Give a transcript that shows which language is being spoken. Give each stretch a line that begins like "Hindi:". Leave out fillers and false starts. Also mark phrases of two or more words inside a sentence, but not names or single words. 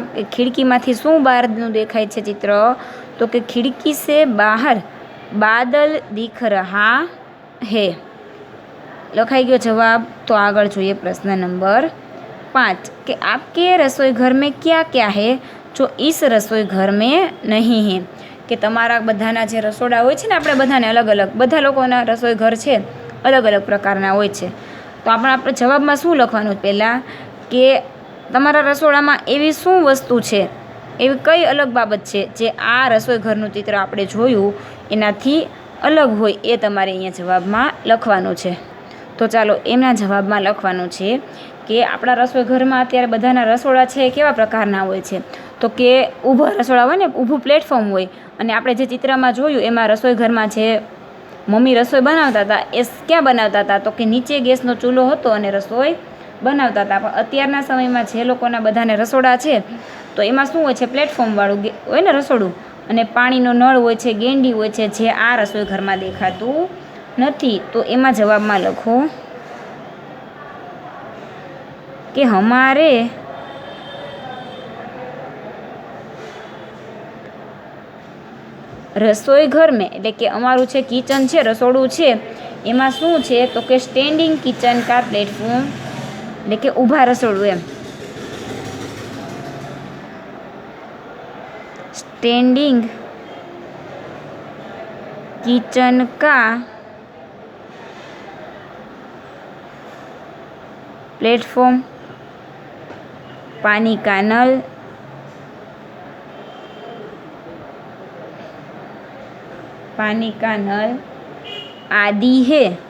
Gujarati: ખિડકી માંથી શું બહારનું દેખાય છે ચિત્ર?
Hindi: तो कि खिड़की से बाहर बादल दिख रहा है.
Gujarati: લખાઈ ગયો જવાબ. તો આગળ જોઈએ પ્રશ્ન નંબર 5
Hindi: कि आपके रसोई घर में क्या क्या है जो इस रसोई घर में नहीं है?
Gujarati: કે તમારા બધાના જે રસોડા હોય છે ને, આપણે બધાને અલગ અલગ, બધા લોકોના રસોઈ ઘર છે અલગ અલગ પ્રકારના હોય છે. તો આપણે જવાબમાં શું લખવાનું? પહેલા કે તમારા રસોડામાં એવી શું વસ્તુ છે, એવી કઈ અલગ બાબત છે જે આ રસોઈ ઘરનું ચિત્ર આપણે જોયું એનાથી અલગ હોય, એ તમારે અહીંયા જવાબમાં લખવાનું છે. તો ચાલો એમના જવાબમાં લખવાનું છે કે આપણા રસોઈ ઘરમાં અત્યારે બધાના રસોડા છે કેવા પ્રકારના હોય છે? તો કે ઊભા રસોડા હોય ને, ઊભું પ્લેટફોર્મ હોય, અને આપણે જે ચિત્રમાં જોયું એમાં રસોઈ ઘરમાં જે મમ્મી રસોઈ બનાવતા હતા એ ક્યાં બનાવતા હતા? તો કે નીચે ગેસનો ચૂલો હતો અને રસોઈ બનાવતા હતા. પણ અત્યારના સમયમાં જે લોકોના બધાને રસોડા છે તો એમાં શું હોય છે? પ્લેટફોર્મવાળું હોય ને રસોડું, અને પાણીનો નળ હોય છે, ગેંડી હોય છે, જે આ રસોઈ ઘરમાં દેખાતું નથી. તો એમાં જવાબમાં લખો કે
Hindi: हमारे रसोई घर में,
Gujarati: એટલે કે અમારું છે કિચન છે, રસોડું છે, એમાં શું છે? તો કે
English: standing kitchen
Gujarati: કા પ્લેટફોર્મ, એટલે કે ઊભા રસોડું એમ.
English: standing kitchen
Hindi: का प्लेटफॉर्म, पानी का नल, पानी का नल आदि है.